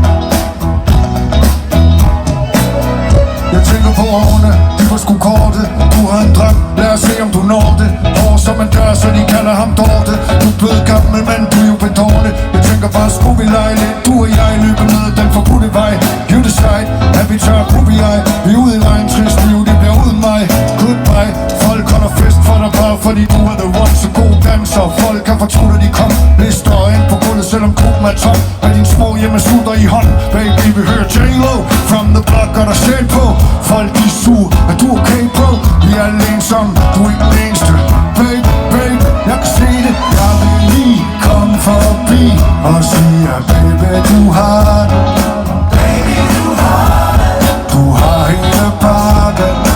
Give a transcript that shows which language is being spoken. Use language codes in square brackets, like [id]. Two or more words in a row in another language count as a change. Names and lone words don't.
[da] Jeg tænker på årene, de var sgu korte. Du har en drøm, lad os se om du når det. Hår som en dør, så de kalder ham Dorte. Du er blevet gammel, men du er jo bedårne. Jeg tænker bare, skulle vi lege lidt? Du og jeg løber ned den forbudte vej. [en] You decide, [da] at vi tør prøve jeg. Vi er ude i vejen, trist liv, det bliver uden mig. Goodbye, folk holder fest for dig bare, fordi du er [en] the one, [da] så god danser. Folk kan fortrude, de kom, lister ind på gulvet, selvom gruppen er tom. Med din små hjemmeslutter i hånd, baby, vi hører J-Lo. [en] From the block, [da] og der sæt på. Folk de er sur, er du okay, bro? Vi er alle ensomme, du er ikke den eneste. Baby, baby, jeg kan se det. Jeg vil lige komme forbi og sige, baby, du har det. Baby, du har det. Du har hele pakken.